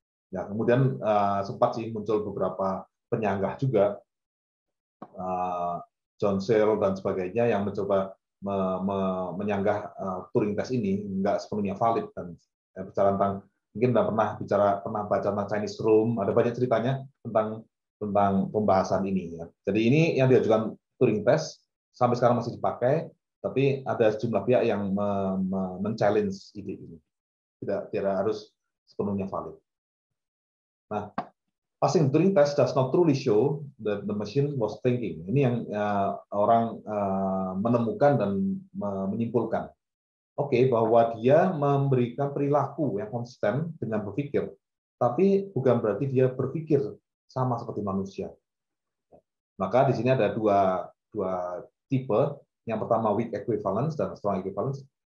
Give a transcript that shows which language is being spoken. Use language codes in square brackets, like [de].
[id] Ya, kemudian sempat sih muncul beberapa penyanggah juga, John Searle dan sebagainya yang mencoba menyanggah Turing test ini nggak sepenuhnya valid, dan bicara tentang, mungkin pernah baca tentang Chinese Room, ada banyak ceritanya tentang pembahasan ini. Ya. Jadi ini yang diajukan Turing test sampai sekarang masih dipakai, tapi ada sejumlah pihak yang men-challenge ide ini, tidak harus sepenuhnya valid. Nah, [en] passing Turing test does not truly show that the machine was thinking. [id] Ini yang orang menemukan dan menyimpulkan. Oke, bahwa dia memberikan perilaku yang konsisten dengan berpikir, tapi bukan berarti dia berpikir sama seperti manusia. Maka di sini ada dua tipe. Yang pertama weak equivalence dan strong equivalence.